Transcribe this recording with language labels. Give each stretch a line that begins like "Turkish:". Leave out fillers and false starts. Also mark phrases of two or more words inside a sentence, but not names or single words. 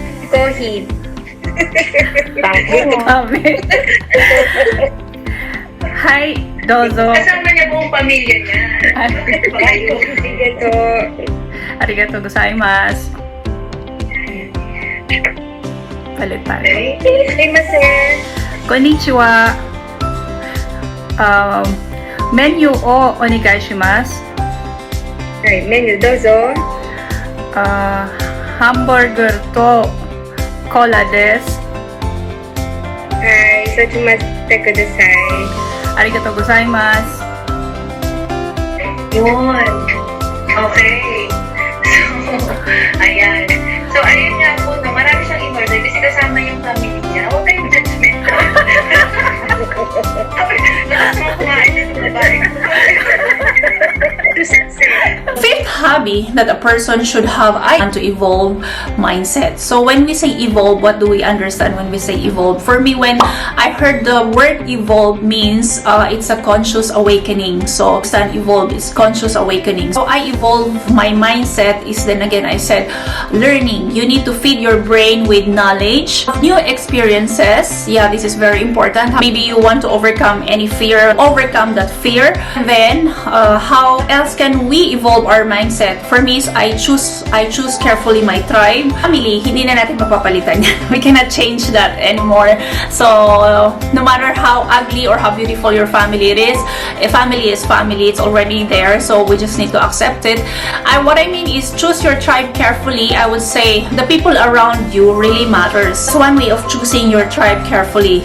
English: Kohid. Hi,
Japanese: Dozo.
Filipino: Kasama niya buong pamilya niya.
Japanese: Arigato. ありがとうございます.
Filipino: Palit tayo.
Japanese: Sumimasen. こんにちは。メニューをお願いします. はい、メニューどうぞ。ハンバーガーとコーラです。はい、そうしまってください。ありがとうございます。
Filipino: Yun. Okay. So, ayan. So, ayun nga po, no, marami siyang in-order kasi kasama yung family niya. Huwag kayong judgmental. Lakas mo kumain na ng babae.
English: Fifth hobby that a person should have to evolve mindset. So when we say evolve, what do we understand when we say evolve? For me, when I heard the word evolve means it's a conscious awakening. So understand evolve is conscious awakening. So I evolve my mindset is then again I said learning. You need to feed your brain with knowledge, new experiences. Yeah, this is very important. Maybe you want to overcome any fear, overcome that fear. And then how else can we evolve our mindset? For me, I choose carefully my tribe. Family,
Filipino: hindi na natin mapapalitan yan.
English: We cannot change that anymore. So, no matter how ugly or how beautiful your family it is, a family is family. It's already there. So, we just need to accept it. What I mean is choose your tribe carefully. I would say the people around you really matters. It's one way of choosing your tribe carefully.